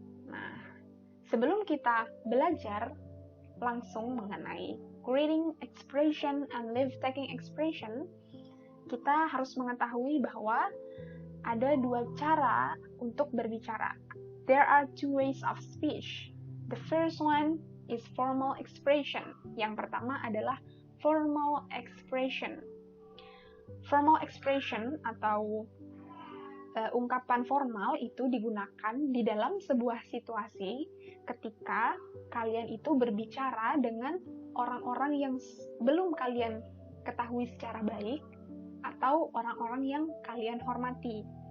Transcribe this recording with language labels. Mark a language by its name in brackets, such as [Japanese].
[Indonesian] Nah, sebelum kita belajar langsung mengenai [English] greeting expression and leave-taking expression, [Indonesian] kita harus mengetahui bahwa ada dua cara untuk berbicara. [English] There are two ways of speech. The first one is formal expression. [Indonesian] Yang pertama adalah formal expression. Formal expression atau ungkapan formal itu digunakan di dalam sebuah situasi ketika kalian itu berbicara dengan orang-orang yang belum kalian ketahui secara baik atau orang-orang yang kalian hormati.